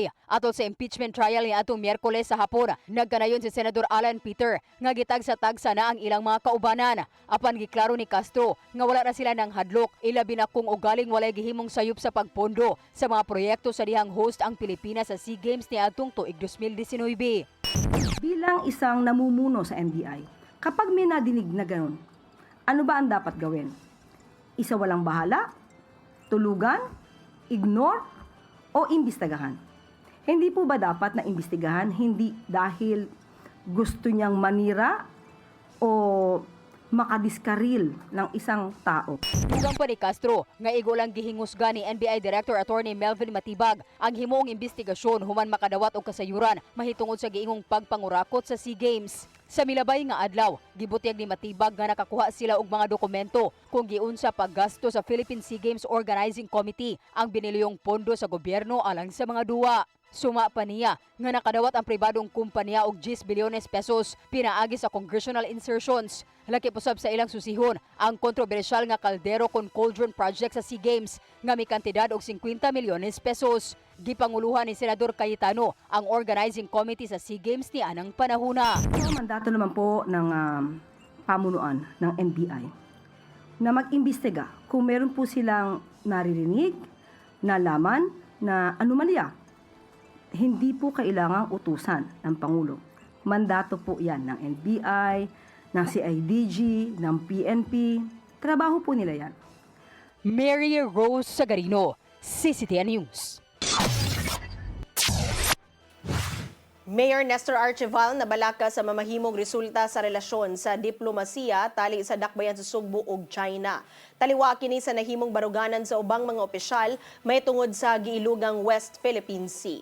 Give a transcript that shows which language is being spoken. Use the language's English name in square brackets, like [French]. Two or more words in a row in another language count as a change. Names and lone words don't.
[Cebuano] Atol sa impeachment trial ni atong Miyerkules sa hapon, nagkanayon si Senador Alan Peter nga gitagsa-tagsa na ang ilang mga kaubanan. Apan giklaro ni Castro nga wala na sila ng hadlok, ilabi na kung ugaling walay gihimong sayop sa pagpondo sa mga proyekto sa dihang host ang Pilipinas sa SEA Games ni atong tuig 2019. [Filipino] Bilang isang namumuno sa NBI, kapag may nadinig na gano'n, ano ba ang dapat gawin? Isa walang bahala? Tulugan? Ignore? O imbestigahan? Hindi po ba dapat na imbestigahan hindi dahil gusto niyang manira o makadiskaril ng isang tao? [Cebuano] Dugang pa ni Castro nga igo lang gihingusga ni NBI Director Attorney Melvin Matibag ang himoong investigasyon human makadawat og kasayuran mahitungod sa giingong pagpangurakot sa SEA Games. Sa milabay nga adlaw, gibutyag ni Matibag nga nakakuha sila og mga dokumento kung giunsa paggasto sa Philippine SEA Games Organizing Committee ang binilyong pondo sa gobyerno alang sa mga duwa. Suma pa niya nga nakadawat ang pribadong kumpanya og 10 bilyones pesos pinaagi sa [English] congressional insertions. [Cebuano] Laki pusab sa ilang susihon ang kontrobersyal nga kaldero kon [English] cauldron project [Cebuano] sa SEA Games nga may kantidad og 50 milyones pesos. Gipanguluhan ni Senador Cayetano ang [English] organizing committee [Cebuano] sa SEA Games ni anang panahuna. [Filipino] Ang mandato naman po ng pamunuan ng NBI na mag-imbestiga kung meron po silang naririnig, nalaman na anomalya. Hindi po kailangang utusan ng Pangulo. Mandato po yan ng NBI, ng CIDG, ng PNP. Trabaho po nila yan. Mary Rose Sagarino, CCTN News. [Cebuano] Mayor Nestor Archival nabalaka sa mamahimong resulta sa relasyon sa diplomasiya tali sa dakbayan sa Sugbo ug China. Taliwa kini sa nahimong baruganan sa ubang mga opisyal may tungod sa giilugang West Philippine Sea.